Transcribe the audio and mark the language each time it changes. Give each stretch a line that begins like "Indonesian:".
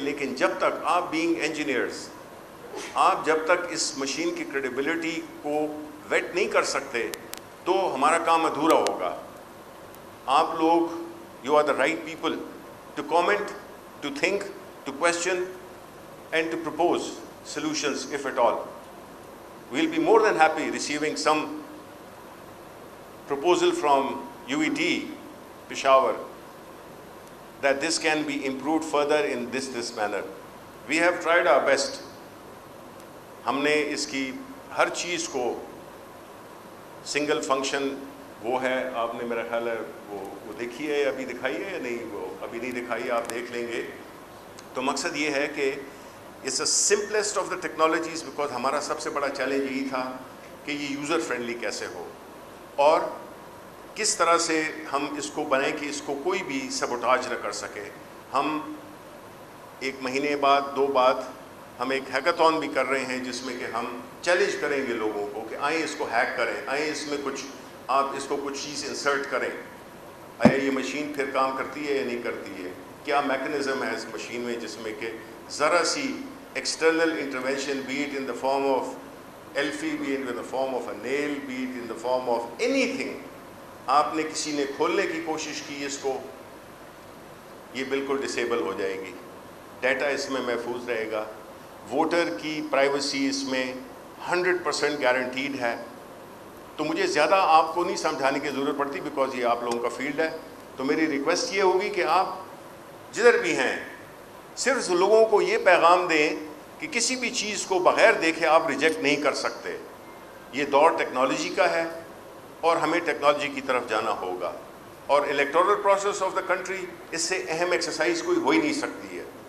Urdu: لیکن جب تک آپ بینگ انجینئرز، آپ جب تک اس مشین کی کریڈیبلٹی کو ویٹ نہیں کر سکتے تو ہمارا کام ادھورا ہوگا. آپ لوگ،
English: You are the right people to comment, to think, to question and to propose solutions if at all. We'll be more than happy receiving some proposal from UET Peshawar that this can be improved further in this manner. We have tried our best.
Urdu: ہم نے اس کی ہر چیز کو single function وہ ہے، آپ نے میرا خیال ہے وہ دیکھی ہے، ابھی دکھائی ہے یا نہیں؟ وہ ابھی نہیں دکھائی، آپ دیکھ لیں گے. تو مقصد یہ ہے کہ
English: it's the simplest of the technologies because
Urdu: ہمارا سب سے بڑا چیلنج یہی تھا کہ یہ یوزر فرینڈلی کیسے ہو اور کس طرح سے ہم اس کو بنائیں کہ اس کو کوئی بھی سبوٹاج نہ کر سکے. ہم ایک مہینے بعد 2 بعد ہم ایک ہیکاتھون بھی کر رہے ہیں جس میں کہ ہم چیلنج کریں گے لوگوں کو کہ آئیں اس کو ہیک کریں، آئیں اس میں کچھ آپ اس کو کچھ چیز انسرٹ کریں. آیا یہ مشین پھر کام کرتی ہے یا نہیں کرتی ہے؟ کیا میکنزم ہے اس مشین میں جس میں کہ ذرا سی
English: external intervention, be it in the form of Elfie, be it in the form of a nail, be it in the form of anything,
Urdu: آپ نے کسی نے کھولنے کی کوشش کی اس کو، یہ بالکل ڈسیبل ہو جائے گی، ڈیٹا اس میں محفوظ رہے گا، ووٹر کی پرائیویسی اس میں 100% گارنٹیڈ ہے۔ تو مجھے زیادہ آپ کو نہیں سمجھانے کی ضرورت پڑتی، بیکاز یہ آپ لوگوں کا فیلڈ ہے۔ تو میری ریکویسٹ یہ ہوگی کہ آپ جدھر بھی ہیں صرف لوگوں کو یہ پیغام دیں کہ کسی بھی چیز کو بغیر دیکھے آپ ریجیکٹ نہیں کر سکتے۔ یہ دور ٹیکنالوجی کا ہے اور ہمیں ٹیکنالوجی کی طرف جانا ہوگا، اور
English: electoral process of the country
Urdu: اس سے اہم ایکسرسائز کوئی ہو ہی نہیں سکتی ہے۔